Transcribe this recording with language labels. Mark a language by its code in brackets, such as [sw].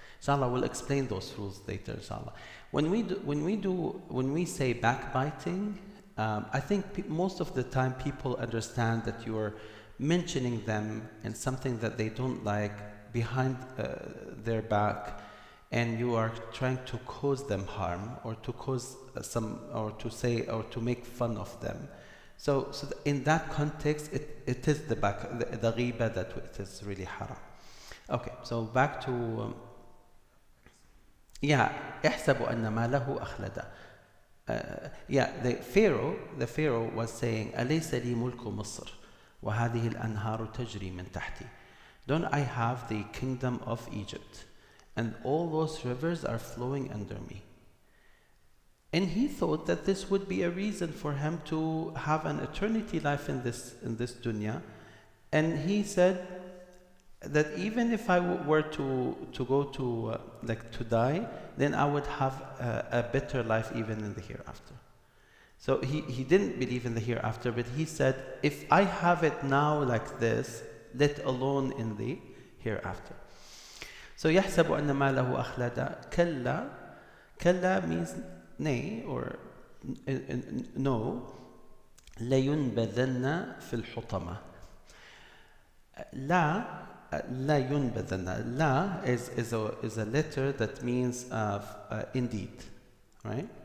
[en] Inshallah, we'll explain those rules later, inshallah. When we say backbiting, I think most of the time people understand that you're mentioning them in something that they don't like behind their back, and you are trying to cause them harm, or to cause to make fun of them. So in that context, it is the ghiba that it is really haram. Okay, so back to [ar] يحسب أن ماله أخلد. [en] The Pharaoh was saying, [ar] أليس لي ملك مصر وهذه الأنهار تجري من تحتي. [en] Don't I have the kingdom of Egypt, and all those rivers are flowing under me? And he thought that this would be a reason for him to have an eternity life in this dunya. And he said that even if I were to go to to die, then I would have a better life even in the hereafter. So he didn't believe in the hereafter, but he said, if I have it now like this, let alone in the hereafter. So [ar] يحسب أن ماله أخلد. [en] كلا means nay or no. [ar] لينبذن في الحطمة. لا ينبذن. [en] La is a letter that means indeed, right?